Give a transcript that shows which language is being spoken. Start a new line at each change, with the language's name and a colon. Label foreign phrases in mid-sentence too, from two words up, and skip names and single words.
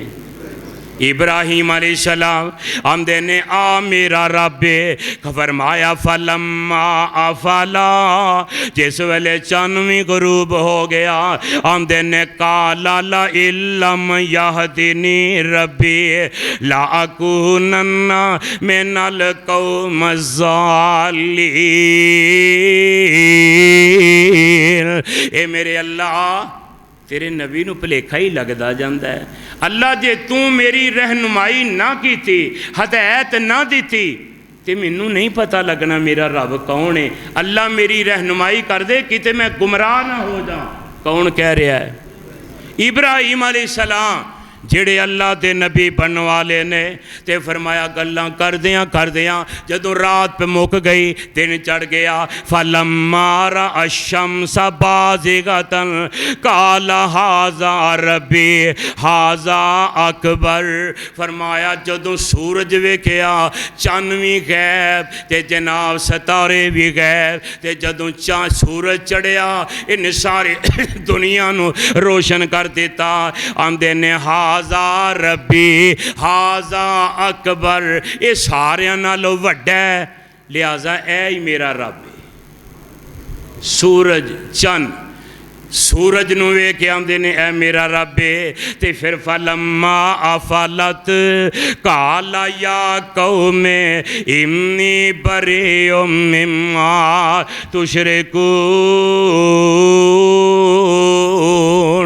Punjabi: ابراہیم علیہ السلام آندے نے، آ میرا رب ہے. فرمایا
Arabic: فلما أفل,
Punjabi: جس ویلے چن وی غروب ہو گیا، آندے نے
Arabic: قال لئن لم يهدني ربي لأكونن من القوم الظالمين.
Punjabi: اے میرے اللہ، تیرے نبی نوں بھلیکھا ای لگدا جاندا اے. اللہ جے توں میری رہنمائی نہ کی، ہدایت نہ دتی تے مینوں نئیں پتا لگنا میرا رب کون اے. اللہ میری رہنمائی کر دے، کتے میں گمراہ نہ ہو جاں. کون کہہ رہیا اے? ابراہیم علیہ السلام، جیہڑے اللہ دے نبی بنن والے نیں. تے فرمایا گلاں کردیاں جدوں رات پئی مک گئی، دن چڑھ گیا.
Arabic: فلما رأى الشمس بازغة قال هذا ربي هذا أكبر.
Punjabi: فرمایا جدوں سورج ویکھیا، چن وی غیب تے جناب ستارے وی غیب. تے جدوں سورج چڑھیا، انہے ساری دنیا نوں روشن کر دتا. آندے نے
Arabic: هذا ربي هذا أكبر,
Punjabi: ایہہ ساریاں نالوں وڈا اے، لہٰذا ایہہ ای میرا رب اے. سورج چن، سورج نوں ویکھ کے آندے نے، اے میرا رب اے. تے فیر
Arabic: فلما أفلت قال يا قوم إني بريء مما تشركون.